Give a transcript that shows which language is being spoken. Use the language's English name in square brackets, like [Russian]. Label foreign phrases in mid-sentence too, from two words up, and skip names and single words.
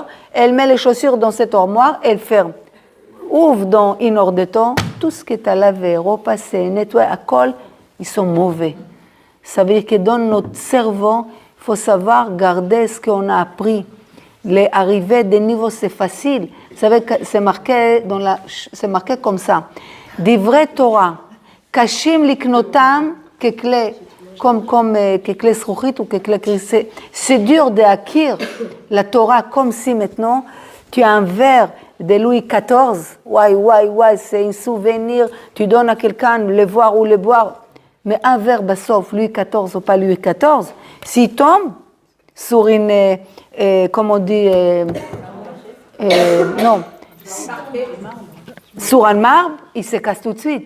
[French] Elle met les chaussures dans cette armoire, elle ferme. Ouvre dans une heure de temps, tout ce que tu as lavé, repassé, nettoyé, à col, ils sont mauvais. Ça veut dire que dans notre cerveau, il faut savoir garder ce qu'on a appris. Les arrivées des niveaux, c'est facile. Vous savez que c'est marqué comme ça. [Hebrew] דברי תורה, קשים לקנותם ככלי, comme ככלי זכוכית ou kekle krissé. [French] C'est dur d'acquérir la Torah comme si maintenant tu as un verre de Louis XIV. C'est un souvenir. Tu donnes à quelqu'un le voir ou le boire. Mais un verre, sauf Louis XIV ou pas Louis XIV, s'il tombe sur une, comment on dit, non, sur un marbre, il se casse tout de suite.